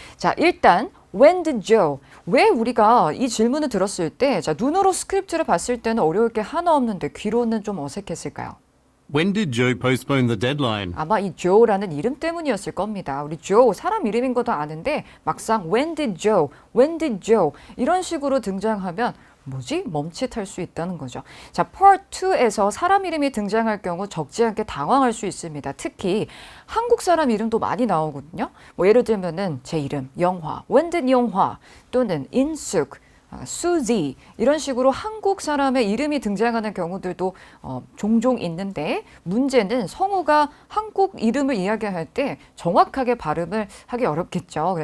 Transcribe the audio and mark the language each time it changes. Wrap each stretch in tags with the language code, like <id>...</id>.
<ko>자, 일단</ko> <en>when did Joe?</en> <ko>왜 우리가 이 질문을 들었을 때 자, 눈으로 스크립트를 봤을 때는 어려울 게 하나 없는데 귀로는 좀 어색했을까요?</ko> <en>When did Joe postpone the deadline?</en> <ko>아마 이 Joe라는 이름 때문이었을 겁니다. 우리 Joe 사람 이름인 것도 아는데 막상</ko> <en>When did Joe, When did Joe</en> <ko>이런 식으로 등장하면 뭐지? 멈칫할 수 있다는 거죠. 자, Part 2에서 사람 이름이 등장할 경우 적지 않게 당황할 수 있습니다. 특히 한국 사람 이름도 많이 나오거든요. 뭐 예를 들면은 제 이름, 영화, When did 영화 또는 인숙, 수지 이런 식으로 한국 사람의 이름이 등장하는 경우들도 종종 있는데 문제는 성우가 한국 이름을 이야기할 때 정확하게 발음을 하기 어렵겠죠.</ko>